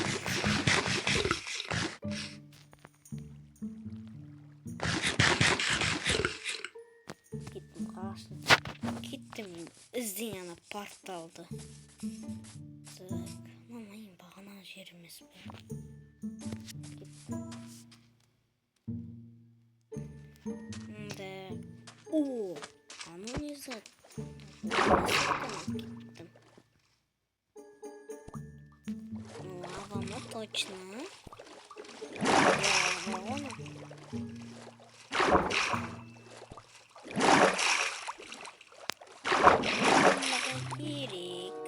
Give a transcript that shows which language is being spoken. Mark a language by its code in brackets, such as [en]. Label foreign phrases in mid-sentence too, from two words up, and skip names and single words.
[kk] Кеттім қашты. Кеттім ізден ана порталды. Так, мамайым бағана жер емес бе. [ru] О, оно не за... [kk] Кеттім. Лавама точно. Лавама. Керек.